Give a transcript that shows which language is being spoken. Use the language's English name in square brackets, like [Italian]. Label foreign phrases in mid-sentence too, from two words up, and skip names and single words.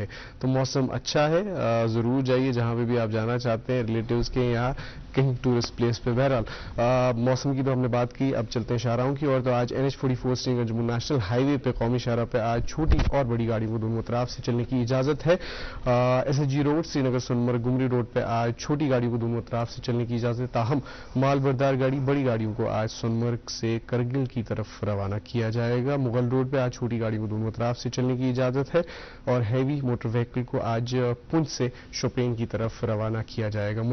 [Urdu] تو موسم اچھا ہے, ضرور جائیے جہاں پہ بھی آپ جانا چاہتے ہیں, ریلیٹیوز کے یہاں کہیں [English] tourist place [Urdu] پہ. بہرحال موسم کی تو ہم نے بات کی, اب چلتے ہیں شاہراہوں کی اور. تو آج NH44 سری نگر جموں [English] national highway [Urdu] پہ قومی شاہراہ پہ آج چھوٹی اور بڑی گاڑیوں کو دونوں اطراف سے چلنے کی اجازت ہے. SSG روڈ سری نگر سونمرگ گمری روڈ پہ آج چھوٹی گاڑیوں کو دونوں اطراف سے چلنے کی اجازت ہے. تاہم مال بردار گاڑی بڑی گاڑیوں کو آج سونمرگ سے کرگل کی طرف روانہ کیا جائے گا. مغل روڈ پہ آج چھوٹی گاڑیوں کو دونوں اطراف سے چلنے کی اجازت ہے. اور [English] heavy motor vehicle [Urdu] کو آج پنچ سے شوپین کی طرف روانہ کیا جائے گا.